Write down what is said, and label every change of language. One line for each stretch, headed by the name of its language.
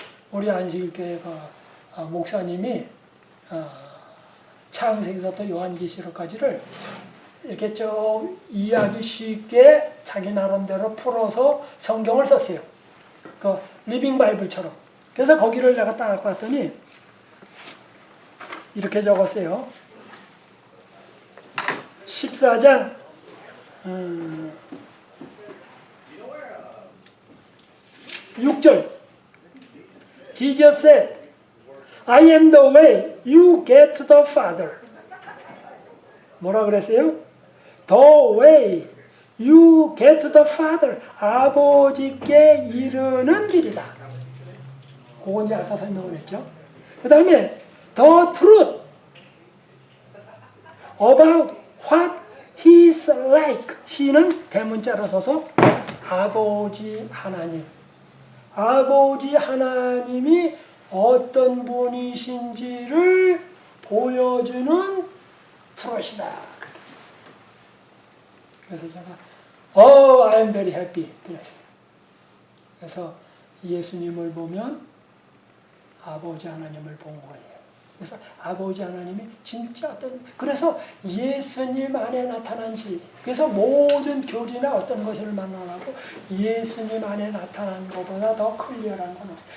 Korean: 우리 안식일교회 목사님이 창세기서부터 요한계시록까지를 이렇게 좀 이해하기 쉽게 자기 나름대로 풀어서 성경을 썼어요. 그 리빙 바이블처럼. 그래서 거기를 내가 딱 봤더니 이렇게 적었어요. 14장 6절
English: Jesus said, I am the way you get to the Father.
Korean: 뭐라 그랬어요?
English: The way you get to the Father.
Korean: 아버지께 이르는 길이다. 그건 이제 아까 설명을 했죠. 그 다음에
English: the truth about what he's like.
Korean: he는 대문자로 서서 아버지 하나님. 아버지 하나님이 어떤 분이신지를 보여주는 트롯이다. 그래서 제가
English: I am very happy
Korean: 그랬어요. 그래서 예수님을 보면 아버지 하나님을 본 거예요. 그래서 아버지 하나님이 진짜 그래서 예수님 안에 나타난 지 그래서 모든 교리나 어떤 것을 만나고 예수님 안에 나타난 것보다 더 클리어한 건 없어요.